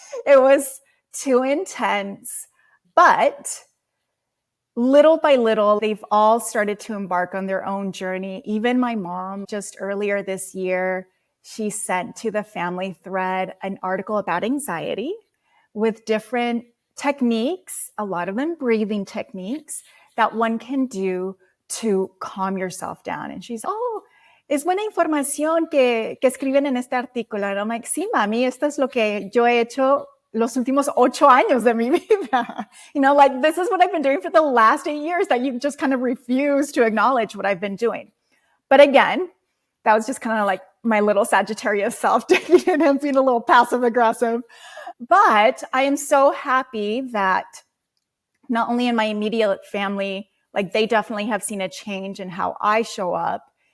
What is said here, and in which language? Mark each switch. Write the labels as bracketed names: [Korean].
[English] It was too intense. But little by little, they've all started to embark on their own journey. Even my mom, just earlier this year, she sent to the family thread an article about anxiety with different techniques, a lot of them breathing techniques that one can do to calm yourself down. And she's, [Spanish] es buena información que escriben en este artículo. [English] And I'm like, [Spanish] sí, mami, esto es lo que yo he hecho los últimos 8 años de mi vida. [English] Like this is what I've been doing for the last 8 years that you just kind of refuse to acknowledge what I've been doing. But again, that was just kind of like my little Sagittarius self taking it and being a little passive aggressive. But I am so happy that not only in my immediate family, like they definitely have seen a change in how I show up.